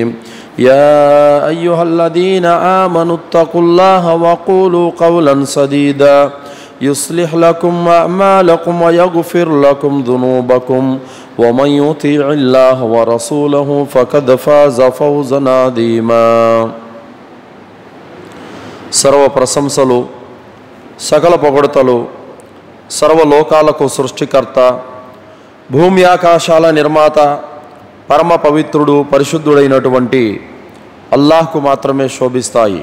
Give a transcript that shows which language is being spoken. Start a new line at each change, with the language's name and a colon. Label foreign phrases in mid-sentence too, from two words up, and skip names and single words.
Arabic: يا أيها الذين آمنوا اتقوا الله وقولوا قولا سديدا يصلح لكم أعمالكم ويغفر لكم ذنوبكم ومن يطيع الله ورسوله فقد فاز فوزا عظيما.
Telugu: సర్వ ప్రశంసలు సకల పొగడతలు సర్వలోకాలకు సృష్టికర్త భూమి ఆకాశాల నిర్మాత పరమ పవిత్రుడు పరిశుద్ధుడైనటువంటి అల్లాహ్కు మాత్రమే శోభిస్తాయి.